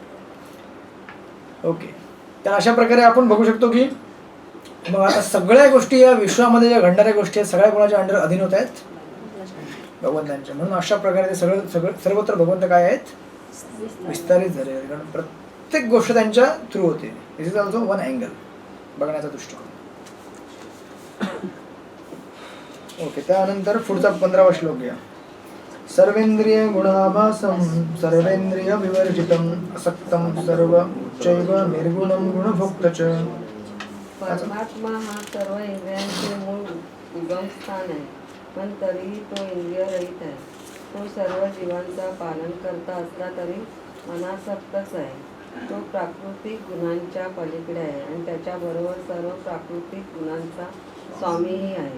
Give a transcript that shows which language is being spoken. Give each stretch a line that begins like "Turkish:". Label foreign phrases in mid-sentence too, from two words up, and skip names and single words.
Marathi: ओके, तर अशा प्रकारे आपण बघू शकतो की मग आता सगळ्या गोष्टी या विश्वामध्ये ज्या घडणाऱ्या गोष्टी आहेत सगळ्या कोणाच्या अंडर अधीन होत आहेत? भगवंतांच्या. म्हणून अशा प्रकारे ते सगळं सगळं सर्वत्र भगवंत काय आहेत? विस्तारित झाले आहेत. कारण प्रत्येक गोष्ट त्यांच्या थ्रू होते.
English: This is also one angle
Marathi: बघण्याचा दृष्टिकोन. ओके, त्यानंतर पुढचा 15वा श्लोक घ्या.
Sanskrit: सर्वेंद्रिय गुणाभासम सर्वेंद्रिय विवर्जितम असक्तम सर्व उच्चैव निर्गुणम गुणभोक्त च.
Marathi: परमात्मा हा सर्व इंद्रियांचे मूळ उगमस्थान आहे, पण तरीही तो इंद्रिय रहित आहे. तो सर्व जीवांचा पालन करता असला तरी अनासक्तच आहे. तो प्राकृतिक गुणांच्या पलीकडे आहे आणि त्याच्याबरोबर सर्व प्राकृतिक गुणांचा स्वामीही आहे.